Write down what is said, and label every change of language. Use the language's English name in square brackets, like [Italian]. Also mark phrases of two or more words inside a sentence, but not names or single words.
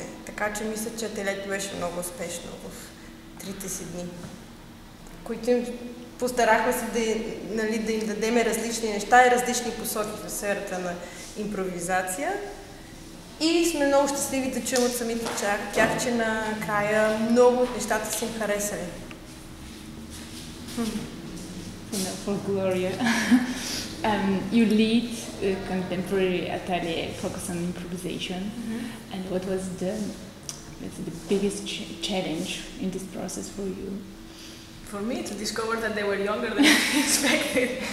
[Bulgarian] Така че мисля, че ателието беше много успешно в 3-те си дни, които им постарахме се да им дадем различни неща и различни посоки в сферата на импровизация. И сме много щастливи да чуем от самите тях, че накрая много от нещата си им харесали. [English] For Gloria, you lead a contemporary atelier focused on improvisation. And what was the let's say, the biggest challenge in this process for you? For me, to discover that they were younger than I expected.